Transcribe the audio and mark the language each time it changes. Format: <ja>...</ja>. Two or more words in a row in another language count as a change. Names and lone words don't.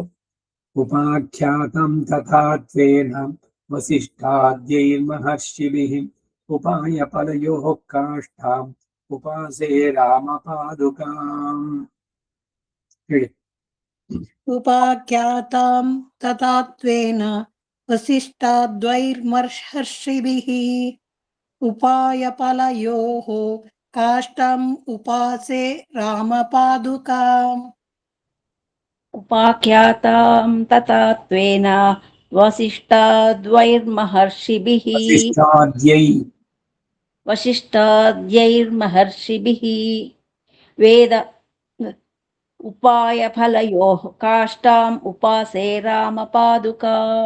<sa>ಉಪಾಖ್ಯಾತಂ ತಥಾ ತ್ವೇನ ವಸಿಷ್ಠಾದ್ಯೈರ್ಮಹರ್ಷಿಭಿಃ ಉಪಾಯ ಫಲಯೋಃ ಕಾಷ್ಠಾಂ ಉಪಾಸೇ ರಾಮಪಾದುಕಾಂ.</sa> <kn>ಹೇಳಿ.</kn> <sa>ಉಪಾಖ್ಯಾತಾಂ ತಥಾ ತ್ವೇನ ವಸಿಷ್ಠಾದ್ವೈರ್ಮಹರ್ಷಿಭಿಃ ಉಪಾಯ ಫಲಯೋಃ ಕಾಷ್ಠಂ ಉಪಾಸೇ ರಾಮಪಾದುಕಾಂ. ಉಪಾಖ್ಯಾತಾಂ ತಥಾ ತ್ವೇನ ವಸಿಷ್ಠಾದ್ವೈರ್ಮಹರ್ಷಿಭಿಃ ವಸಿಷ್ಠಾದ್ಯೈರ್ಮಹರ್ಷಿಭಿಃ ವೇದ ಉಪಾಯ ಫಲಯೋಃ ಕಾಷ್ಠಾಂ ಉಪಾಸೇ ರಾಮಪಾದುಕಾಂ.</sa>